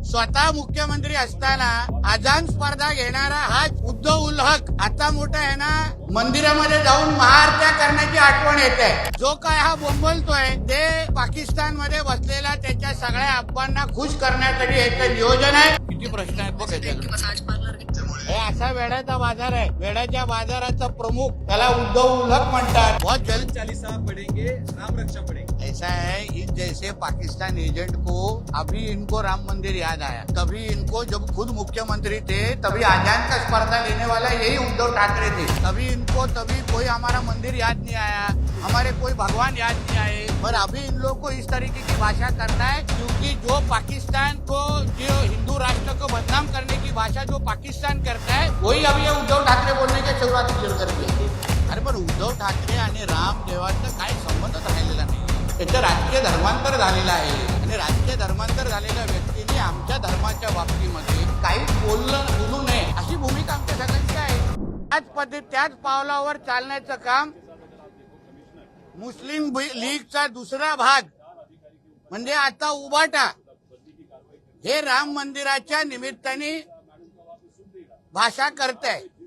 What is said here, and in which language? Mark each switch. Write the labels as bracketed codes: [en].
[mr] स्वतः मुख्यमंत्री असताना अजान स्पर्धा घेणारा हाच उद्धव उल्हक आता मोठा आहे ना, मंदिरामध्ये जाऊन महाआरत्या करण्याची आठवण येते. जो काय हा बोंबलतोय ते पाकिस्तानमध्ये बसलेला त्याच्या सगळ्या अब्बांना खुश करण्यासाठी याचं नियोजन आहे. किती प्रश्न आहेत बघ याच्याकडे. हे असा वेड्याचा बाजार आहे. वेड्याच्या बाजाराचा प्रमुख त्याला उद्धव उल्हक म्हणतात. [hi] बहुत जल्द चालीसा पढ़ेंगे, राम रक्षा पढ़ेंगे. ऐसा है, इस जैसे पाकिस्तान एजेंट को अभी इनको राम मंदिर याद आया. कभी इनको जब खुद मुख्यमंत्री थे तभी आजान का स्पर्धा लेने वाला यही उद्धव ठाकरे थे. तभी कोई हमारा मंदिर याद नहीं आया, हमारे कोई भगवान याद नहीं आए. पर अभी इन लोग को इस तरीके की भाषा करना है क्योंकि जो पाकिस्तान को, जो हिंदू राष्ट्र को बदनाम करने की भाषा जो पाकिस्तान करता है वही अभी ये उद्धव ठाकरे बोलने के शुरुआत सुरू करते. [mr] अरे पण उद्धव ठाकरे आणि राम देवाचा काही संबंधच राहिलेला नाही. त्याचं राजकीय धर्मांतर झालेलं आहे आणि राजकीय धर्मांतर झालेल्या व्यक्तीने आमच्या धर्माच्या बाबतीमध्ये काही बोलू नये अशी भूमिका आमच्या सगळ्यांची आहे. त्याच पावलावर चालण्याचं काम मुस्लिम लीगचा दुसरा भाग म्हणजे आता उबाटा हे राम मंदिराच्या निमित्ताने भाषा करते.